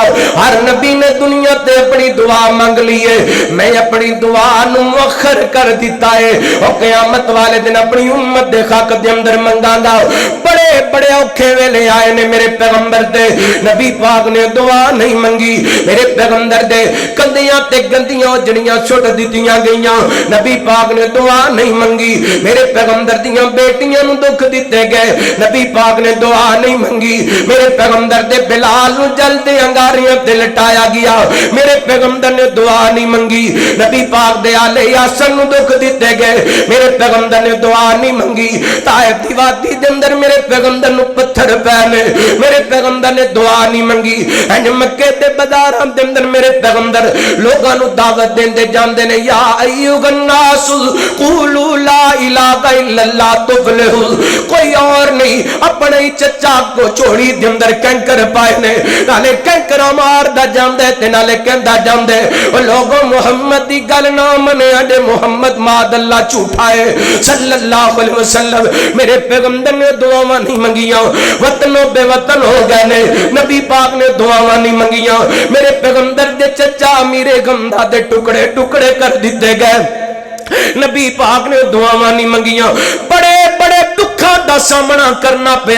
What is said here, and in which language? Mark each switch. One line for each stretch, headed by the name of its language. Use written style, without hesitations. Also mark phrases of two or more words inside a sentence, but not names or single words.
Punjabi: ہر نبی نے دنیا تے اپنی دعا مانگ لی ہے. میں اپنی دعا نو مؤخر کر دیتا ہے اور قیامت والے دن اپنی امت دے خاک دے اندر منگاں گا. بڑے بڑے اوکھے ویلے آئے نے میرے پیغمبر دے. نبی پاک نے دعا نہیں منگی. میرے پیغمبر دے کندیاں تے تے گندیاں جڑیاں سٹ دتیاں گئیاں. نبی پاک نے دعا نہیں منگی. میرے پیغمبر دیاں بیٹیاں نوں دکھ دتے گئے، نبی پاک نے دعا نہیں منگی. میرے پیغمبر دے بلال نوں جلدے انگاریاں تے لٹایا گیا، میرے پیغمبر نے دعا نہیں منگی. نبی پاک دے آل یاسن نوں دکھ دتے گئے، میرے پیغمبر نے دعا نہیں منگی. طائف دی وادی دے اندر میرے پیغمبر نوں پتھر پینے، میرے پیغمبر نے دعا نہیں منگی. اینج مکے دے بازاراں دے اندر میرے پیغمبر لوکاں نوں دعوت دیندے جاندے نے,
Arabic: يا أيها الناس قولوا لا إله إلا الله تفلحوا.
Punjabi: کوئی اور نہیں، اپنے ہی چچا کو جھولی دے اندر کنکر پائے نے، نالے کنکر ماردا جاندے تے نالے کہندا جاندے او لوگو محمد دی گل نہ منے، اڈے محمد معاذ اللہ جھوٹا ہے
Arabic: صلى الله عليه وسلم.
Punjabi: میرے پیغمبر نے دعاواں نہیں منگیاں، وطنوں بے وطن ہو گئے نے. نبی پاک نے دعاواں نہیں منگیاں، میرے پیغمبر دے چچا میرے گمدا دے ٹکڑے ٹکڑے کر دتے گئے. نبی پاک نے دعاواں نہیں منگیاں، بڑے بڑے دکھوں کا سامنا کرنا پیا.